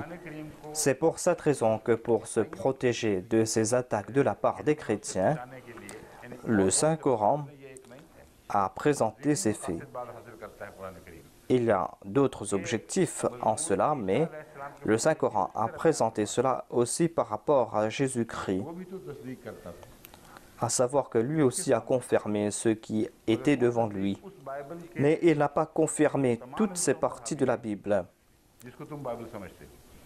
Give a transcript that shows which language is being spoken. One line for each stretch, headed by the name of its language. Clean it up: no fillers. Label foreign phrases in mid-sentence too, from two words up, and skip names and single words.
French: C'est pour cette raison que pour se protéger de ces attaques de la part des chrétiens, le Saint-Coran a présenté ces faits. Il y a d'autres objectifs en cela, mais le Saint-Coran a présenté cela aussi par rapport à Jésus-Christ,
Urdu: وہ بھی تو تصدیق کرتا تھا
French: à savoir que lui aussi a confirmé ce qui était devant lui.
Urdu: اس بائبل کے
French: Mais il n'a pas confirmé toutes ces parties de la Bible,
Urdu: جس کو تم بائبل سمجھتے ہو